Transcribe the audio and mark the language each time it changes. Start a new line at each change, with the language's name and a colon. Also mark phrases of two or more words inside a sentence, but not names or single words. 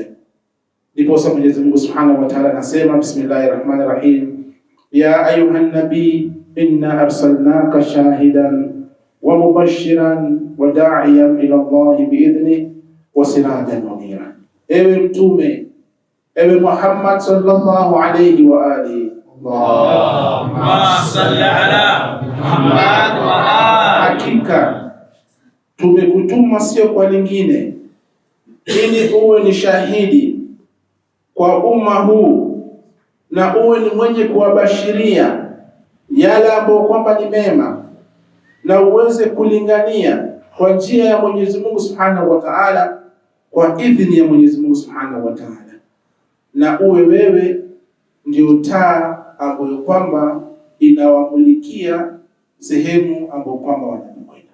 Swahili: Ndipo Mwenyezi Mungu
Arabic: سبحانه وتعالى
Swahili: anasema,
Arabic: بسم الله الرحمن الرحيم يا أيها النبي إنا أرسلناك شاهدا ومبشرا وداعيا إلى الله بإذنه وسراجا منيرا.
Swahili: Ewe mtume, ewe Muhammad
Arabic: صلى الله عليه وآله, اللهم صل على محمد وآل.
Swahili: Hakika tumekutuma sio kwa lingine, ili uwe ni shahidi kwa umma huu na uwe ni mwenye kuwabashiria yale ambayo kwamba ni mema, na uweze kulingania kwa njia ya Mwenyezi Mungu
Arabic: سبحانه وتعالى,
Swahili: kwa idhini ya Mwenyezi Mungu
Arabic: سبحانه وتعالى,
Swahili: na uwe wewe ndio taa ambayo kwamba inawamulikia sehemu ambayo kwamba wanakwenda.